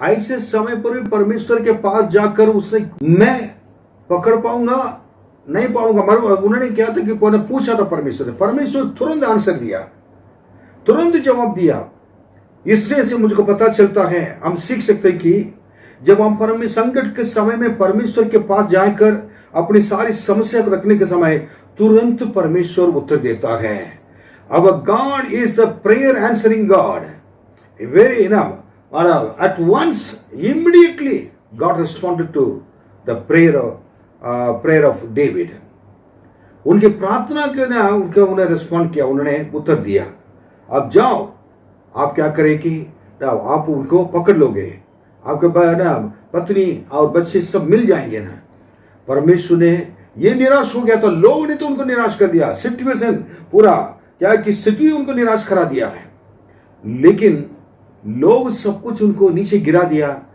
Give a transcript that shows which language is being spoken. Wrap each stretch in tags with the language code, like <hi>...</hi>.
<hi>ऐसे समय पर भी परमेश्वर के पास जाकर उसने, मैं पकड़ पाऊंगा नहीं पाऊंगा, उन्होंने क्या था कि पूछा था परमेश्वर से, परमेश्वर तुरंत आंसर दिया, तुरंत जवाब दिया। इससे से मुझको पता चलता है, हम सीख सकते हैं कि जब हम संकट के समय में परमेश्वर के पास जाकर अपनी सारी समस्या को रखने के समय तुरंत परमेश्वर उत्तर देता है।</hi> <en>अब God is a prayer answering God, very enough, at once, immediately God responded to the prayer of David.</en> <hi>उनकी प्रार्थना के ना उन्हें रिस्पॉन्ड किया, उन्होंने उत्तर दिया। अब जाओ, आप क्या करें कि आप उनको पकड़ लोगे, आपके ना पत्नी और बच्चे सब मिल जाएंगे ना। परमेश्वर ने ये निराश हो गया था, लोगों ने तो उनको निराश कर दिया, सिचुएशन पूरा क्या कि स्थिति उनको निराश करा दिया है, लेकिन लोग सब कुछ उनको नीचे गिरा दिया।</hi>